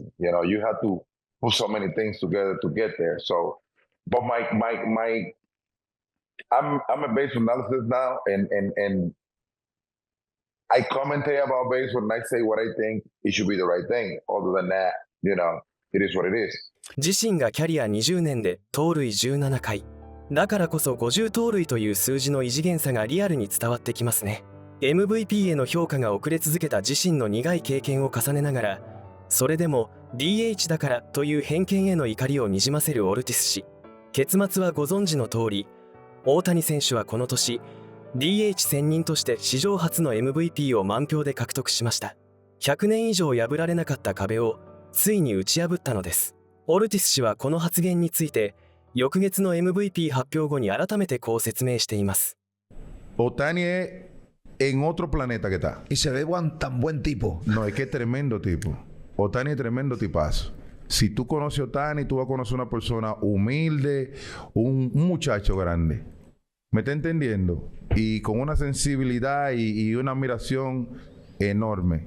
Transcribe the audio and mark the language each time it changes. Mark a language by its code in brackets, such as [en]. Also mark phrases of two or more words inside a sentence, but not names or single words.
[en] You know, you have to put so many things together to get there. So, but I'm a baseball analysis now, and I commentate about baseball and I say what I think it should be the right thing. Other than that, you know, it is what it is. [ja] 自身がキャリア20年で盗塁17回。だからこそ50盗塁という数字の異次元差がリアルに伝わってきますね。MVP への評価が遅れ続けた自身の苦い経験を重ねながら、それでも DH だからという偏見への怒りをにじませるオルティス氏。結末はご存知の通り、大谷選手はこの年 DH 専任として史上初の MVP を満票で獲得しました。100年以上破られなかった壁をついに打ち破ったのです。オルティス氏はこの発言について翌月の MVP 発表後に改めてこう説明しています。 [es] Ohtani es en otro planeta que está. Y se ve tan buen tipo. No, es que es tremendo tipo. Ohtani es tremendo tipazo. Si tú conoces a Ohtani, tú vas a conocer una persona humilde, un muchacho grande. ¿Me está entendiendo? Y con una sensibilidad y una admiración enorme.